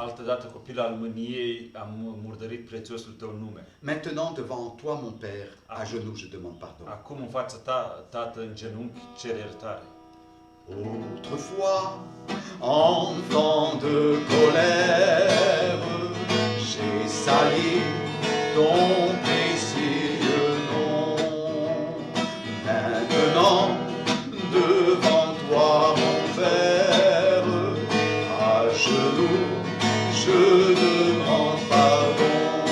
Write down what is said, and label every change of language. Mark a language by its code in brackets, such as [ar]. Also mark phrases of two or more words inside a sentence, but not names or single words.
[ro] Altădată, copil al mâniei, am murdărit prețiosul Tău nume. [fr] Maintenant, devant toi, mon Père, à genoux, je demande pardon. [ro] Acum, în fața Ta, Tată, în genunchi, cer iertare. [fr] Autrefois, enfant de colère, j'ai sali ton précieux nom. Maintenant, devant toi, mon Père, à genoux, je demande pardon.